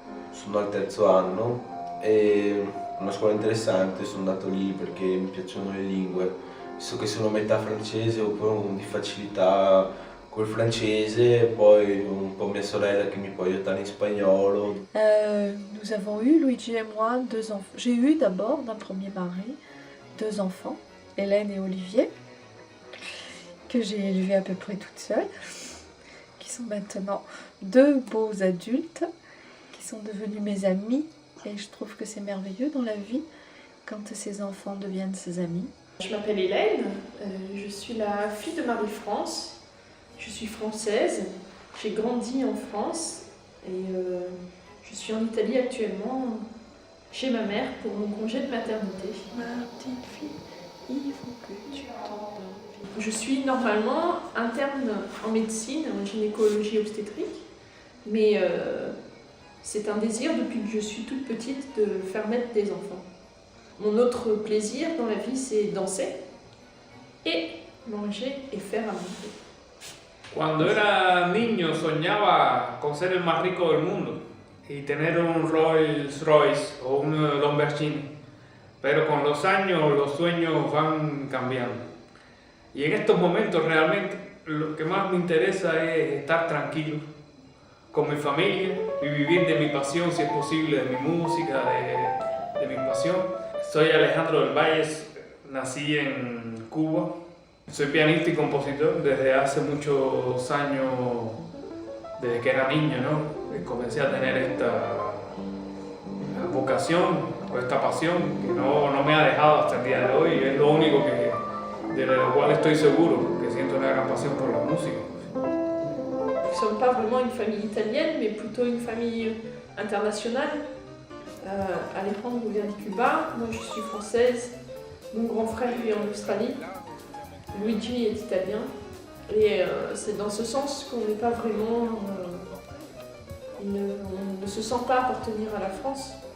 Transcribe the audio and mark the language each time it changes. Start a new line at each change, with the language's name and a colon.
Italian: Sono al 3° anno, è una scuola interessante, sono andato lì perché mi piacciono le lingue, visto che sono metà francese, ho un po' di facilità col francese, poi un po' mia sorella che mi può aiutare in spagnolo.
French: Nous avons eu, Luigi et moi, 2 enfants. J'ai eu d'abord, d'un premier mari, 2 enfants, Hélène et Olivier, que j'ai élevés à peu près toute seule, qui sont maintenant 2 beaux adultes, qui sont devenus mes amis, et je trouve que c'est merveilleux dans la vie quand ces enfants deviennent ses amis. Je m'appelle Hélène, je suis la fille de Marie-France. Je suis française, j'ai grandi en France et je suis en Italie actuellement chez ma mère pour mon congé de maternité. Ma petite fille, il faut que tu t'endormes. Je suis normalement interne en médecine, en gynécologie obstétrique, mais c'est un désir depuis que je suis toute petite de faire naître des enfants. Mon autre plaisir dans la vie, c'est danser et manger et faire à manger.
Spanish: Cuando era niño soñaba con ser el más rico del mundo y tener un Rolls Royce o un Lamborghini, pero con los años los sueños van cambiando. Y en estos momentos realmente lo que más me interesa es estar tranquilo con mi familia y vivir de mi pasión, si es posible, de mi música, de mi pasión. Soy Alejandro del Valles, nací en Cuba. Soy pianista y compositor desde hace muchos años, desde que era niño, ¿no? Comencé a tener esta vocación o esta pasión que no me ha dejado hasta el día de hoy. Es lo único de lo cual estoy seguro, que siento una gran pasión por la música.
French: ne sommes pas vraiment une famille italienne, mais plutôt une famille internationale. Alejandro vient de Cuba, moi je suis française, mon grand frère vit en Australie, Luigi est italien. Et c'est dans ce sens qu'on n'est pas vraiment... on ne se sent pas appartenir à la France.